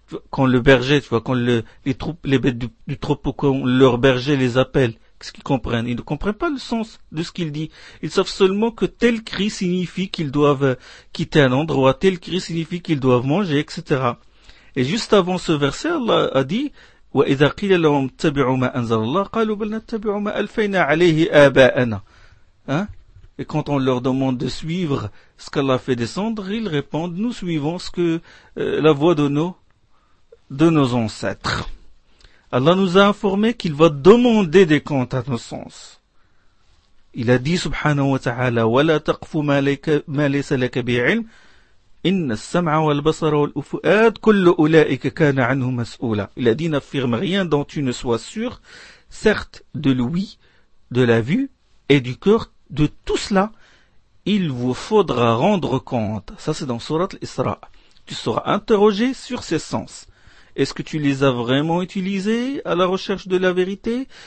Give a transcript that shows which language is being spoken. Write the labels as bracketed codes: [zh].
[fr] Quand le berger, tu vois, quand les bêtes du troupeau, quand leur berger les appelle, qu'est-ce qu'ils comprennent? Ils ne comprennent pas le sens de ce qu'il dit. Ils savent seulement que tel cri signifie qu'ils doivent quitter un endroit, tel cri signifie qu'ils doivent manger, etc. Et juste avant ce verset, Allah a dit, [ar] وَإِذَا قِيلَ لَهُمْ اتَّبِعُوا مَا أَنزَلَ اللَّهُ قَالُوا بَلْ نَتَّبِعُوا مَا أَلْفَيْنَا عَلَيْهِ آبَاءَنَا. [fr] Hein? Et quand on leur demande de suivre ce qu'Allah fait descendre, ils répondent, nous suivons ce que la voix de nos ancêtres. Allah nous a informé qu'il va demander des comptes à nos sens. Il a dit, [ar] subhanahu wa ta'ala, وَلَا تَقْفُ مَا لَيْسَ لَكَ بِعِلْمٍ إِنَّ السَّمْعَ وَالْبَصَرَ وَالْأُفُؤَادِ كُلُّ أُولَٰئِكَ كَانَ عَنْهُ مَسْئُولًا. [fr] Il a dit, n'affirme rien dont tu ne sois sûr, certes de l'ouïe, de la vue et du cœur, de tout cela, il vous faudra rendre compte. Ça c'est dans Sourate l'Isra. Tu seras interrogé sur ces sens. Est-ce que tu les as vraiment utilisés à la recherche de la vérité?